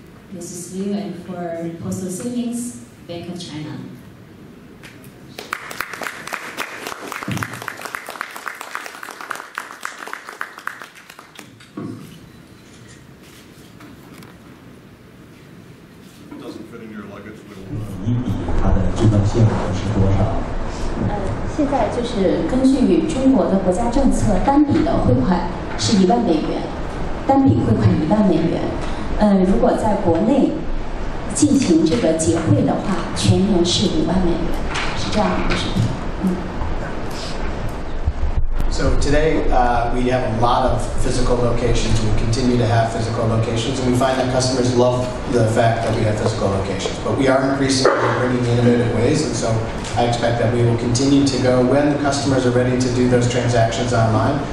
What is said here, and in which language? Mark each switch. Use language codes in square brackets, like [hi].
[en] This is Liu, and for Postal Savings, Bank of China. Doesn't fit in your luggage. [zh] 一笔它的这个限额是多少？现在就是根据中国的国家政策，单笔的汇款是1万美元，单笔汇款1万美元。如果在国内进行这个结汇的话，全年是5万美元，是这样的一个水平。 [en] So today we have a lot of physical locations. We continue to have physical locations, and we find that customers love the fact that we have physical locations. But we are increasingly bringing innovative ways, and so I expect that we will continue to go when the customers are ready to do those transactions online.